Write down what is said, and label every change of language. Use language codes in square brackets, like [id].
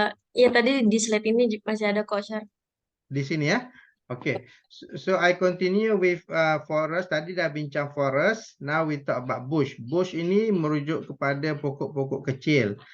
[ms] Ya tadi di slide ini masih ada kok, sir. Di sini ya. Okay. [en] So I continue with forest. [ms] Tadi dah bincang forest. [en] Now we talk about bush. [ms] Bush ini merujuk kepada pokok-pokok kecil.